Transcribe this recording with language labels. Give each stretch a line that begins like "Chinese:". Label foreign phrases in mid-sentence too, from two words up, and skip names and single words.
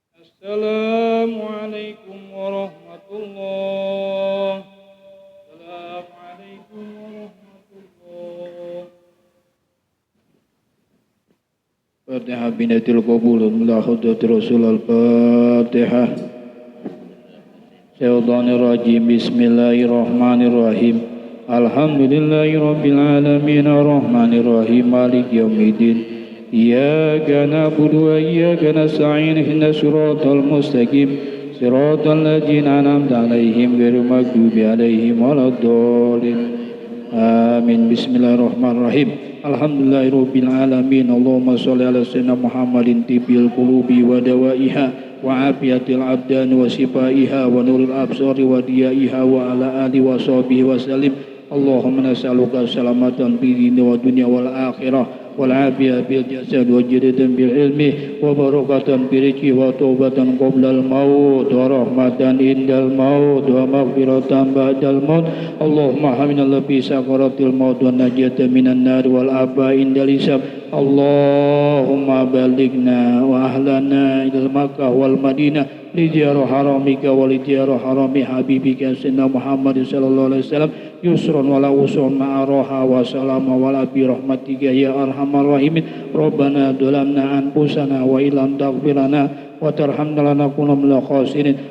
Arabic: السلام عليكم ورحمة الله. السلام عليكم ورحمة الله. فاتحة بنية القبول لا حضرة رسول الفاتحة. الشيطان الرجيم. بسم الله الرحمن الرحيم. الحمد لله رب العالمين الرحمن الرحيم مالك يوم الدين. إياك نعبد وإياك نستعين اهدنا الصراط المستقيم صراط الذين أنعمت عليهم غير المغضوب عليهم ولا الضالين. آمين. بسم الله الرحمن الرحيم. الحمد لله رب العالمين. اللهم صل على سيدنا محمد طب القلوب ودوائها وعافية الأبدان وشفائها ونور الأبصار وضيائها وعلى آله وصحبه وسلم. اللهم نسألك سلامة في الدين والدنيا والآخرة والعافية بالجسد وزيادة في العلم وبركة في الرزق وتوبة قبل الموت ورحمة عند الموت ومغفرة بعد الموت. اللهم هونا في سكرات الموت ونجاة من النار والعفو عند الحساب. اللهم بلغنا وأهلنا إلى مكة والمدينة لزيارة حرمك ولزيارة حرم حبيبك سيدنا محمد صلى الله عليه وسلم يسرا ولا عسرا معافاة وسلامة ولا بلاء برحمتك يا أرحم الراحمين. ربنا ظلمنا أنفسنا وإن لم تغفر لنا وترحمنا لنكونن من الخاسرين.